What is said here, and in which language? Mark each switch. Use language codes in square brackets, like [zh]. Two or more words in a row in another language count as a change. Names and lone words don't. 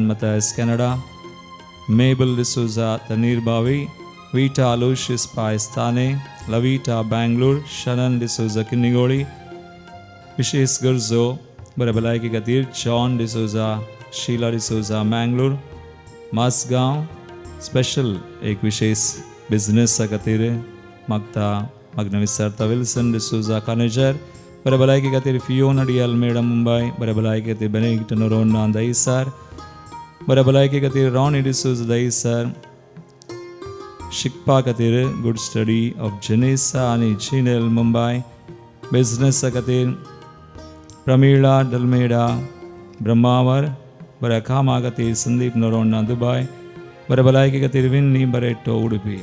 [kok] Matthias, Canada, Mabel D'Souza, Tanir Bavi, Vita Aloysius Pais, Thane, Lavita, Bangalore, Shannon D'Souza, Kinnigoli, Vishes Gurzo, Barabalaiki Gatir, John D'Souza, Sheila D'Souza, Mangalore, Masgaon, special एक विशेष बिजनेस खातीर मागता मागणं विचारता. विल्सन डिसोजा कानेजर, बरे भलायकी खातीर फियोना डी अल्मेडा मुंबय, बरे भलायकी खातीर बेनेडिक्ट नोरोना दहिसर, बरे भलायकी खातीर रॉनी डिसोजा दहिसर, शिकपा खातीर [en] good study of [kok] जेनेसा आनी जिनेल मुंबय, बिजनेस खातीर प्रमिळा डलमेडा ब्रह्मावर, बरे कामा खातीर संदीप नोरोना दुबय, बरे भलायकी खातीर विन्नी बरेटो उडुपी.